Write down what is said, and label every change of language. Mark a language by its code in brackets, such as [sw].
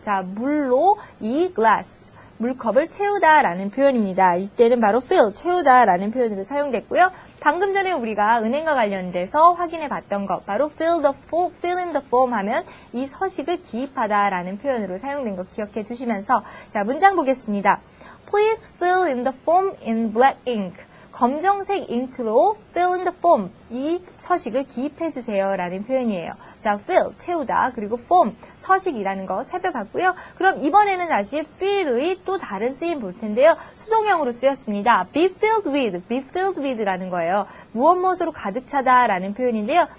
[ko] 자, 물로 이 glass, 물컵을 채우다라는 표현입니다. 이때는 바로 fill, 채우다라는 표현으로 사용됐고요. 방금 전에 우리가 은행과 관련돼서 확인해 봤던 것, 바로 [en] fill in the form [ko] 하면 이 서식을 기입하다라는 표현으로 사용된 거 기억해 주시면서 자, 문장 보겠습니다. [en] Please fill in the form in black ink. [ko] 검정색 잉크로 [en] fill in the form, [ko] 이 서식을 기입해 주세요 라는 표현이에요. 자, fill, 채우다, 그리고 form, 서식이라는 거 살펴봤고요. 그럼 이번에는 다시 fill의 또 다른 쓰임 볼 텐데요. 수동형으로 쓰였습니다. [en] be filled with [ko] 라는 거예요. 무엇으로 가득 차다 라는 표현인데요.